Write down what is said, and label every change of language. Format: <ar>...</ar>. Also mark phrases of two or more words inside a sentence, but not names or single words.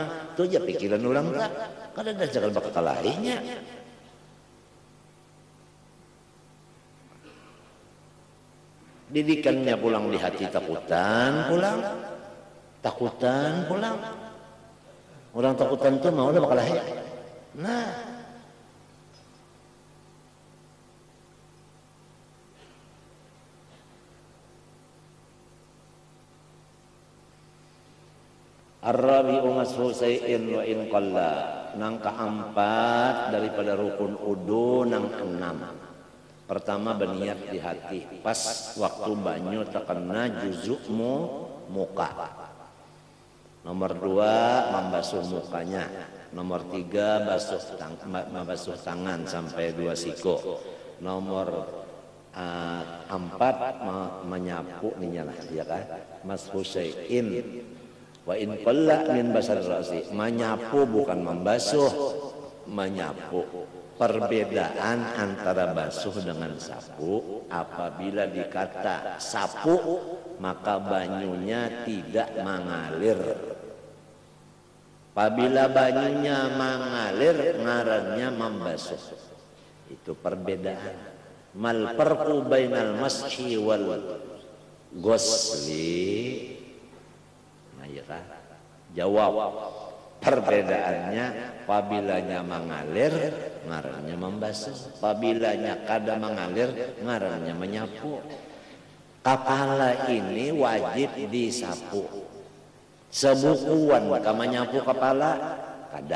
<bjn>Itu aja pikiran orang tak. Kada ada cara bakal lahirnya. Didikannya pulang di hati takutan, pulang. Takutan, pulang. Orang takutan itu mau ada bakal lahir. Nah.</bjn> <ar>الرابع مسح شيء وإن قل.</ar> <bjn>Nang keempat daripada rukun udu nang enam. Pertama berniat di hati. Pas waktu banyu terkena juzukmu muka. Nomor 2 membasuh mukanya. Nomor 3 membasuh tangan sampai 2 siku. Nomor 4 menyapu ninya lah, ya kan?</bjn> <ar>مسح شيء وإن قل من بشر الرأس.</ar> <bjn>Menyapu bukan membasuh, menyapu. Perbedaan antara basuh dengan sapu, apabila dikata sapu maka banyunya tidak mengalir. Apabila banyunya mengalir ngarannya membasuh. Itu perbedaan.</bjn> <ar>ما الفرق بين المسح والغسل.</ar> <bjn>Jawab. Perbedaannya pabilanya mengalir ngarannya membasuh, pabilanya kada mengalir ngarannya menyapu. Kepala ini wajib disapu. Sebukuan kama nyapu kepala kada.</bjn>